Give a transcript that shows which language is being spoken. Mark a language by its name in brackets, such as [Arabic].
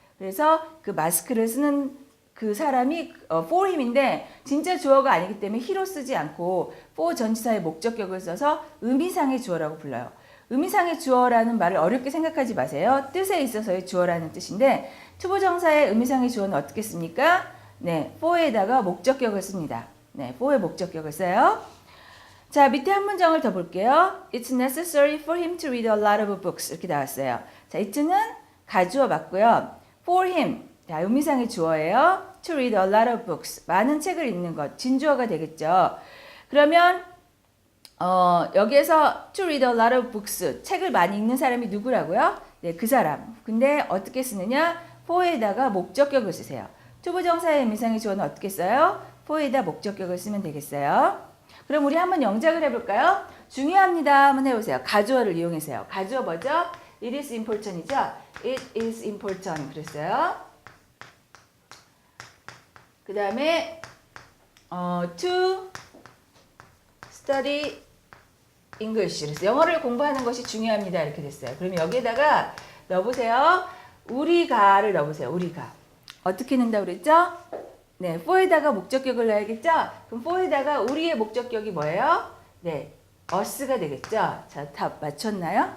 [Korean] 그래서 그 마스크를 쓰는 그 사람이 for him인데 진짜 주어가 아니기 때문에 he로 쓰지 않고 for 전치사의 목적격을 써서 의미상의 주어라고 불러요. 의미상의 주어라는 말을 어렵게 생각하지 마세요. 뜻에 있어서의 주어라는 뜻인데 투부정사의 의미상의 주어는 어떻게 씁니까? 네, for에다가 목적격을 씁니다. 네, for의 목적격을 써요. 자, 밑에 한 문장을 더 볼게요. [English] It's necessary for him to read a lot of books. [Korean] 이렇게 나왔어요. 자, it는 가주어 맞고요. [English] For him, [Korean] 자, 의미상의 주어예요. [English] To read a lot of books. [Korean] 많은 책을 읽는 것. 진주어가 되겠죠. 그러면 여기에서 [English] to read a lot of books, [Korean] 책을 많이 읽는 사람이 누구라고요? 네, 그 사람. 근데 어떻게 쓰느냐? for에다가 목적격을 쓰세요. 투부정사의 의미상의 주어는 어떻게 써요? for에다 목적격을 쓰면 되겠어요. 그럼 우리 한번 영작을 해볼까요? 중요합니다. 한번 해보세요. 가주어를 이용해서요. 가주어 뭐죠? [English] It is important이죠? It is important [Korean] 그랬어요. 그 다음에 [English] to study English. [Korean] 그래서 영어를 공부하는 것이 중요합니다. 이렇게 됐어요. 그럼 여기에다가 넣어보세요. 우리가를 넣어보세요. 우리가. 어떻게 넣는다고 그랬죠? 네, for에다가 목적격을 넣어야겠죠? 그럼 for에다가 우리의 목적격이 뭐예요? 네, us가 되겠죠? 자, 다 맞췄나요?